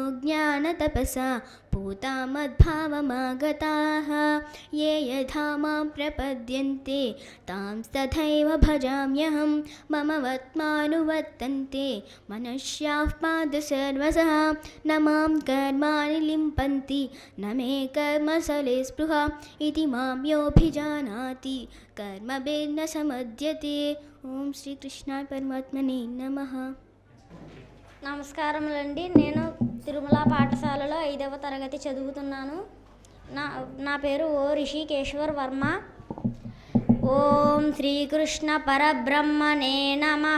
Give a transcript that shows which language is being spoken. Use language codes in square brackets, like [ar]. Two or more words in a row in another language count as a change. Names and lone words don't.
[sa] ज्ञानतपसा पूता मद्भावमागताः ये यथा मां प्रपद्यन्ते तां तथैव भजाम्यहं मम वर्त्मानुवर्तन्ते मनुष्याः पाद सर्वशः न मां कर्माणि लिम्पन्ति न मे कर्मफले स्पृहा इति मां योऽभिजानाति कर्मभिर्न समध्यते। ఓం శ్రీకృష్ణాయ పరమాత్మనే నమః. [te] నమస్కారములండి. నేను తిరుమల పాఠశాలలో 5వ తరగతి చదువుతున్నాను. నా పేరు ఓ రిషికేశ్వర్ వర్మ. [sa] ఓం శ్రీకృష్ణ పరబ్రహ్మణే నమః.